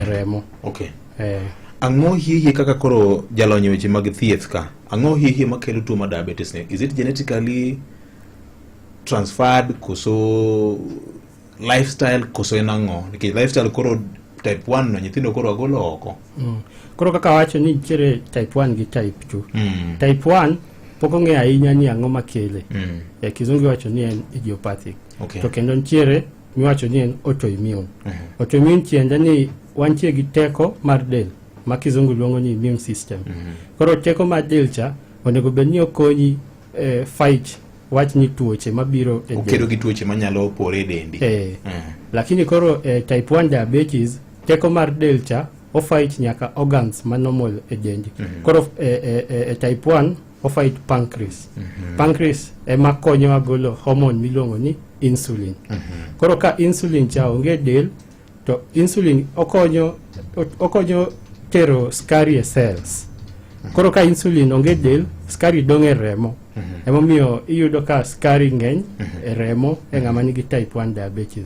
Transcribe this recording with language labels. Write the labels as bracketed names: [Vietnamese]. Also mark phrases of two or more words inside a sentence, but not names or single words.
[Luo (Kenya and Tanzania)] remo. Okay. Ang'o hihi kaka koro jalony weche mag thieth ka? Ang'o hihi makelo tuo mar diabetes ne? [English] Is it genetically transferred koso lifestyle [Luo (Kenya and Tanzania)] koso en ang'o? Nikech lifestyle koro type 1 no nyithindo koro agolo oko. Koro kaka wacho ni nitiere type 1 gi type 2. Type 1 pok ong'e ahinya ni ang'o makele. Kizungu wacho ni en idiopathic. Okay. To kendo nitiere miwacho ni en autoimmune. Autoimmune tiende ni wantie gi teko mar del ma kizungu luongo ni [English] immune system. [Luo (Kenya and Tanzania)] Koro teko mar del cha onego bed ni okonyi fight wach ni tuoche mabiro e del. Okedo gi tuoche manyalo pore e dendi. Lakini koro [English] type 1 diabetes [Luo (Kenya and Tanzania)] teko mar del cha o fight nyaka organs ma normal e dendi. Koro type 1 o fight pancreas. Pancreas ema konyo golo hormone miluongo ni insulin. Koro ka insulin cha onge del to insulin okonyo tero skari e cells. Koro ka insulin onge del, skari dong' e remo. Emomiyo iyudo ka skari ng'eny e remo e ng'ama nigi [English] type 1 diabetes.